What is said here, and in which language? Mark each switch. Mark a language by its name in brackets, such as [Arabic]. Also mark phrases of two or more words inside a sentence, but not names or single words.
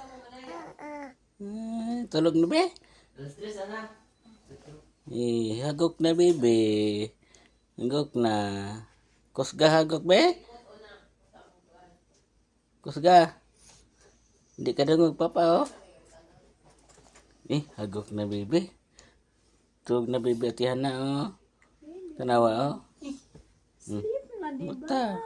[Cebuano] Tulog na be? Hagok na bibe. Hagok na. Kusga hagok be? Kusga. Hindi ka dungog papa oh. Hagok na bibe. Tulog na bibe at yan na oh. Tanawa oh. Mata.